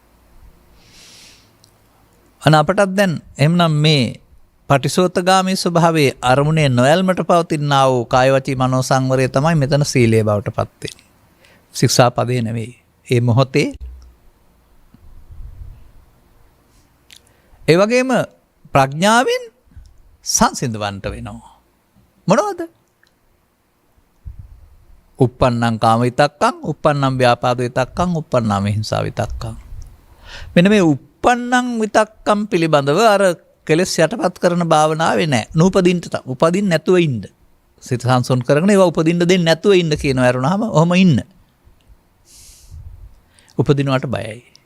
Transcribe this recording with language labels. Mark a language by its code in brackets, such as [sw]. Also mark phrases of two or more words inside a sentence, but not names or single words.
[si] අන අපටත් දැන් එහෙමනම් මේ පටිසෝතගාමී ස්වභාවයේ අරමුණේ නොයල්මට පවතිනා වූ කාය වචී මනෝ සංවරය තමයි මෙතන සීලය බවට පත් වෙන්නේ. ශික්ෂාපදේ නෙවෙයි. ඒ මොහොතේ ඒ වගේම ප්‍රඥාවෙන් සංසිඳවන්ට වෙනවා. මොනවද? [pi] uppannam කාම විතක්කං, uppannam ව්‍යාපාද විතක්කං, uppannam හිංසා විතක්කං. [si] මෙන්න මේ uppannam විතක්කම් පිළිබඳව අර කෙලෙස් යටපත් කරන භාවනාවේ නැහැ. නූපදින්ට උපදින්න නැතුව ඉන්න. සිත සංසොන් කරගෙන ඒවා උපදින්න දෙන්නේ නැතුව ඉන්න කියනවා අරුණාම ඔහම ඉන්න. උපදිනවට බයයි.